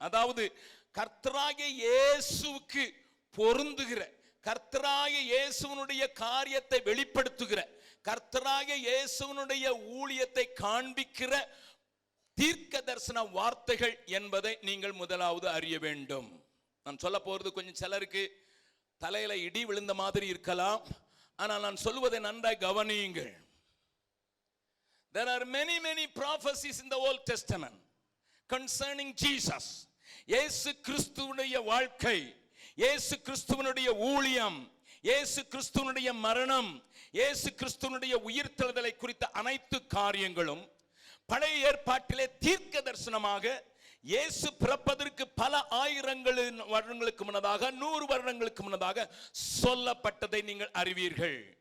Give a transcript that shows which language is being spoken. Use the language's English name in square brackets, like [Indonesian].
[Tamil] அதாவது கர்த்தராகிய இயேசுவுக்கு பொருந்துகிற, கர்த்தராகிய இயேசுவினுடைய காரியத்தை வெளிப்படுத்துகிற, கர்த்தராகிய இயேசுவினுடைய ஊழியத்தை காண்பிக்கிற தீர்க்க தரிசன வார்த்தைகள் என்பதை நீங்கள் முதலாவது அறிய வேண்டும். நான் சொல்ல போறது கொஞ்சம் சிலருக்கு தலையில இடி விழுந்த மாதிரி இருக்கலாம். ஆனால் நான் சொல்வதை நன்றாய் கவனியுங்கள். [English] There are many prophecies in the Old Testament concerning Jesus. [Tamil] இயேசு கிறிஸ்துவுடைய வாழ்க்கை, இயேசு கிறிஸ்துவனுடைய ஊழியம், இயேசு கிறிஸ்துவனுடைய மரணம், இயேசு கிறிஸ்துவனுடைய உயிர்த்தெழுதலை குறித்த அனைத்து காரியங்களும் பழைய ஏற்பாட்டிலே தீர்க்க தரிசனமாக இயேசு பிறப்பதற்கு பல வருடங்களுக்கு முன்னதாக 100 வருடங்களுக்கு முன்னதாக சொல்லப்பட்டதை நீங்கள் அறிவீர்கள்.